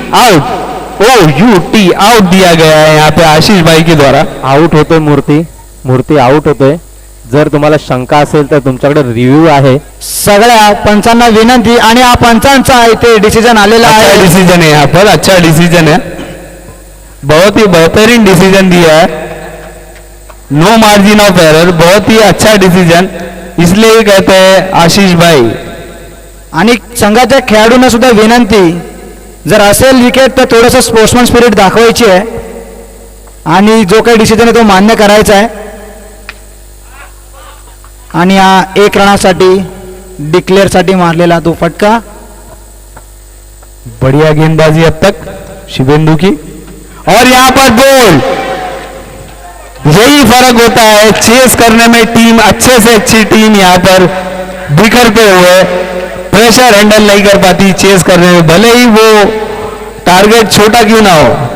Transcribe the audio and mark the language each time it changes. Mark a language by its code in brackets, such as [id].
[hi] OUT out दिया गया है यहाँ पे आशीष भाई के द्वारा. [mr] आउट होतोय मूर्ती आउट होतोय. जर तुम्हाला शंका असेल तर तुमच्याकडे रिव्ह्यू आहे. सगळ्या पंचांना विनंती. आणि हा पंचांचा इथे डिसिजन आलेला आहे. [hi] डिसीजन है यहाँ पर, अच्छा डिसीजन है. बहुत ही बेहतरीन डिसीजन दिया है. [en] no margin of error, [hi] बहुत ही अच्छा डिसीजन. इसलिए कहते हैं आशीष भाई. [mr] आणि संघाच्या खेळाडूंना सुद्धा विनंती, जर असेल विकेट तर थोडंसं स्पोर्ट्समन स्पिरिट दाखवायची आहे आणि जो काही डिसिजन आहे तो मान्य करायचा आहे. आणि हा 1 रनासाठी डिक्लेअर साठी मारलेला तो फटका. [hi] बढ़िया गेंदबाजी अब तक शिवेंदु की. और यहाँ पर बॉल. यही फर्क होता है चेस करने में. टीम अच्छे से अच्छी टीम यहाँ पर बिखरते हुए प्रेशर हैंडल नहीं कर पाती चेस करने में, भले ही वो टारगेट छोटा क्यों ना हो.